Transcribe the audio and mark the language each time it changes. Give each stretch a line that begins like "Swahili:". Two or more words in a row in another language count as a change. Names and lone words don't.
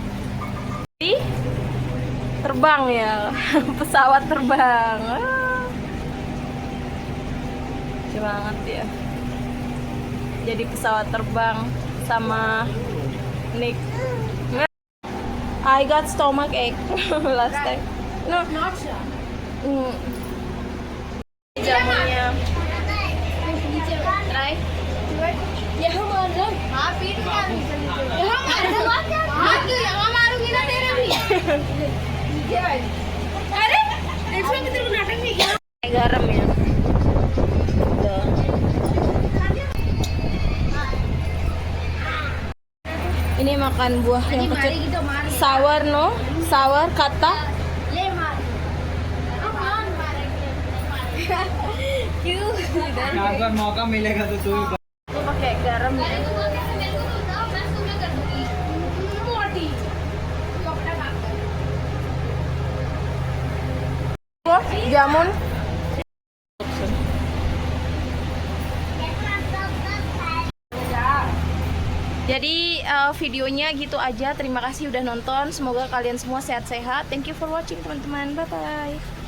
Indonesian: Terbang ya. Pesawat terbang. Lucu banget ya. Jadi pesawat terbang sama Nick.
English: I got stomach ache last time.
Indonesian: No. Jamunya.
English: Try.
Hindi: यहाँ मारो हाँ पीट के आनी यहाँ मारो हाँ क्यों यहाँ मारूंगी ना तेरे भी अरे देखो कि तेरे को नाटक नहीं किया
Indonesian: Garam ya. Ini makan buah yang kecil.
English: Sour no? Sour kata?
Hindi: ले मार कौन मारेंगे क्यों अगर मौका मिलेगा तो तू भी
Indonesian: Ini pakai garam ya. Wah, jamun. Jadi videonya gitu aja. Terima kasih udah nonton. Semoga kalian semua sehat-sehat.
English: Thank you for watching teman-teman. Bye bye.